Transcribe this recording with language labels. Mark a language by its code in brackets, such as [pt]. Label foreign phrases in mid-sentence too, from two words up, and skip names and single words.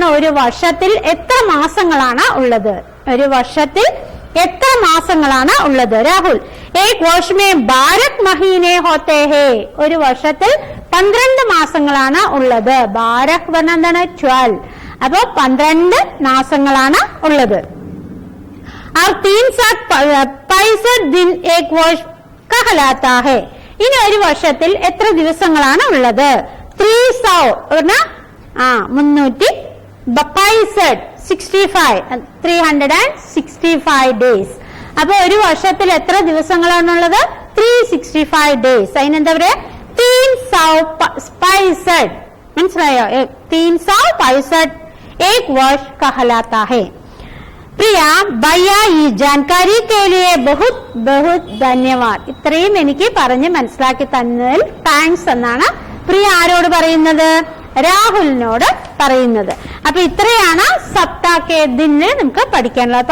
[ml] ഒരു വർഷത്തിൽ എത്ര മാസങ്ങളാണ് ഉള്ളത്? ഒരു വർഷത്തിൽ എത്ര മാസങ്ങളാണ് ഉള്ളത്? [hi] राहुल, एक वर्ष में 12 महीने होते हैं. [ml] ഒരു വർഷത്തിൽ 12 മാസങ്ങളാണ് ഉള്ളത്. 12 പറഞ്ഞാൽ എന്താണ്? 12. അപ്പോ 12 മാസങ്ങളാണ് ഉള്ളത്. [hi] और 365 दिन एक वर्ष कहलाता है. [ml] ഇനി ഒരു വർഷത്തിൽ എത്ര ദിവസങ്ങളാണ് ഉള്ളത്? 365 ഡേയ്സ്. അപ്പൊ ഒരു വർഷത്തിൽ എത്ര ദിവസങ്ങളാണുള്ളത്? 365 ഡേയ്സ്. അതിനെന്താ പറയാ? 365. മനസ്സിലായോ? [hi] 365 एक वर्ष कहलाता है. प्रिया, भैया, इस जानकारी के लिए बहुत बहुत धन्यवाद. [ml] ഇത്രയും എനിക്ക് പറഞ്ഞ് മനസ്സിലാക്കി തന്നതിൽ താങ്ക്സ് എന്നാണ് പ്രിയ ആരോട് പറയുന്നത്? രാഹുലിനോട് പറയുന്നത്. അപ്പൊ ഇത്രയാണ് [hi] सप्ताह दिन [ml] നമുക്ക് പഠിക്കാനുള്ളത്.